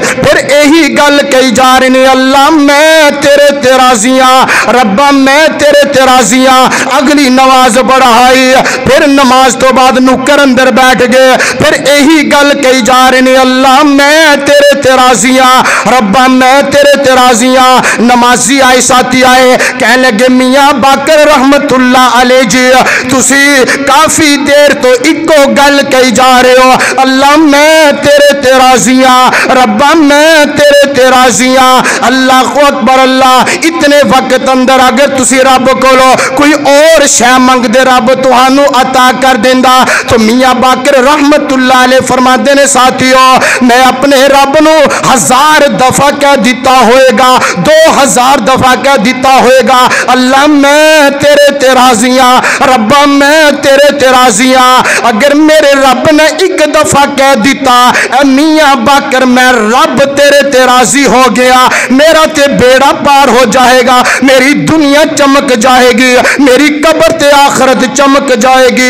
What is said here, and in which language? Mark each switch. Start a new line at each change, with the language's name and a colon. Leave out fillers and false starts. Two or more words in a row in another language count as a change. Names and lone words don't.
Punjabi: فیر یہی گل کہی جا رہی نے، اللہ میں تیرے تے راضی ہاں، ربا میں تیرے تے راضی ہاں. اگلی نماز پڑھائی، فیر نماز توں بعد نکر اندر بیٹھ گئے. فیر یہی گل کہی جا رہی نے، اللہ میں تیرے تے راضی ہاں، ربا میں تیرے تے راضی ہاں. نمازی آئے، ساتھی آئے، کہنے لگے میاں باقر
Arabic: رحمة الله عليه
Punjabi: جی، تسی کافی دیر توں اکو گل کہی جا رہے ہو، اللہ میں تیرے تے راضی ہاں، ربا میں تیرے تے راضی ہاں.
Arabic: الله أكبر.
Punjabi: اللہ اتنے وقت اندر اگر تسی رب کولوں کوئی اور شے منگدے، رب تہانوں عطا کر دیندا. تو میاں باقر
Arabic: رحمة الله عليه
Punjabi: فرماتے نے، ساتھیو میں اپنے رب نوں 1000 دفعہ کہہ دتا ہوئےگا، 2000 دفعہ کہہ دتا ہوئےگا، اللہ میں تیرے تے راضی ہاں، ربا میں تیرے تے راضی ہاں. اگر میرے رب نے ایک دفعہ کہہ دتا میاں باقر میں رب تیرے تے راضی ہو گیا، میرا تے بیڑا پار ہو جائے گا، میری دنیا چمک جائے گی، میری قبر تے آخرت چمک جائے گی.